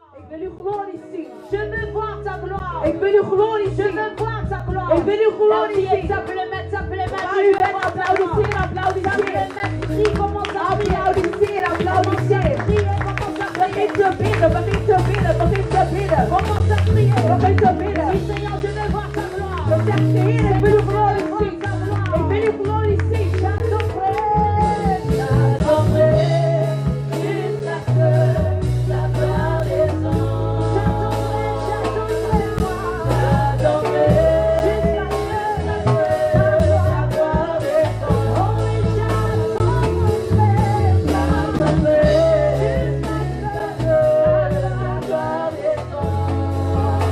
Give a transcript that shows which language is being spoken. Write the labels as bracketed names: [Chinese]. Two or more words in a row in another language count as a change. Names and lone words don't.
[Dutch] wil uw glorie zien. [French] Je veux voir ta gloire. [Dutch] Ik wil uw glorie [French] Je [Dutch] zien. [French] veux voir ta gloire. [Dutch] Ik wil uw glorie zien. [French] Simplement, [Dutch] Waar u bent, applaudisseer, applaudisseer. [French] prie, commence à prier. [Dutch] Applaudisseer, applaudisseer. [French] Prier, commence à [Dutch] Begin [French] prier. [Dutch] te bidden, begin te bidden, begin te bidden. [French] Commence à prier. [Dutch] Begin te bidden. [French] Oui, Seigneur, je veux voir ta gloire. [Dutch] Dan zegt de Heer, ik wil uw glorie [French] Voir [Dutch] zien. [French] ta gloire. [Dutch] Ik wil uw glorie zien. [French] J'attendrai jusqu'à ce que la gloire descende. J'attendrai voir. J'attendrai jusqu'à ce que la gloire descende. Oh oui, j'attendrai jusqu'à ce que la gloire descende.